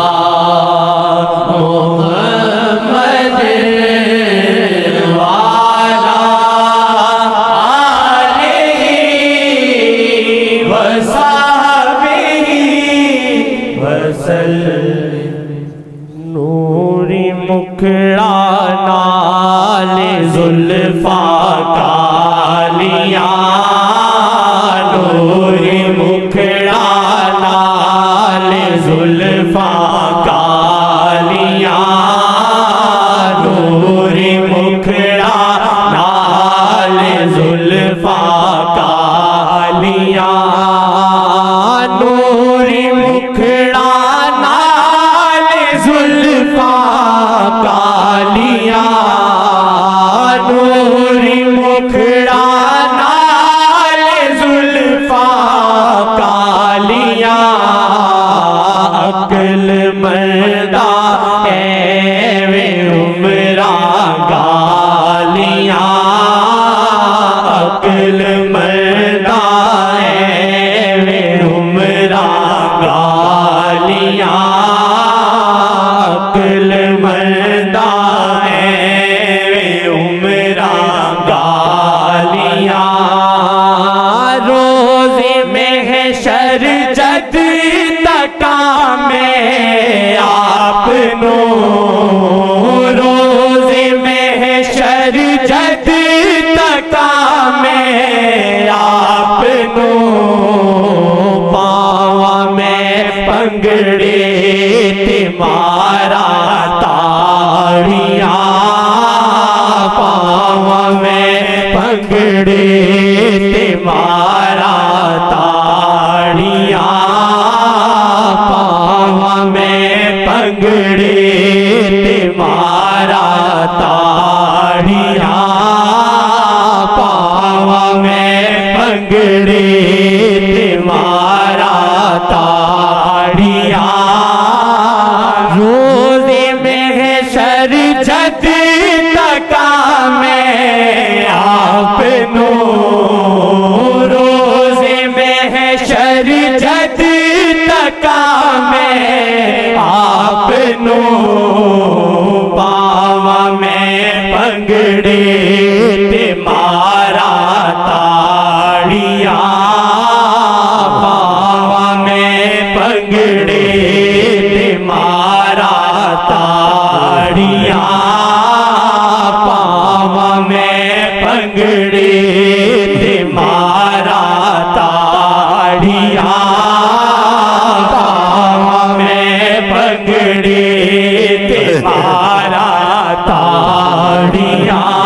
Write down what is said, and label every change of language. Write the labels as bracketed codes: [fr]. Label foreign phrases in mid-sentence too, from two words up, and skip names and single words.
[pa] محمد [ar] وعلی آلہ وصحبہ وسلم [pa] نوری مکھڑا نال زلفاں کالیاں نوری مکھڑا نال زلفاں کالیاں نوری مکھڑا نال زلفاں کالیاں نوری مکھڑا نال زلفاں کالیاں نوری مکھڑا نال زلفاں کالیاں عقل مردہ ایویں عمراں گالیاں عقل مردہ ایویں عمراں گالیاں عقل مردہ ایویں عمراں گالیاں روز محشر جد تکا میں آپ نو روز محشر جد تکا میں آپ نو پاواں میں پنگڑے تے مارا تاڑیاں پاواں میں پنگڑے تے مارا تاڑیاں پاواں میں پنگڑے تے مارا تاڑیاں پاواں میں پنگڑے تے مارا تاڑیاں روز محشر جد تکا میں آپ نو روز محشر جد تکا میں آپ نو پاواں میں پنگڑے تے مارا تاڑیاں پاواں میں پنگڑے تے مارا تاڑیاں پاواں میں پنگڑے تے مارا تاڑیاں پاواں میں پنگڑے تے مارا تاڑیاں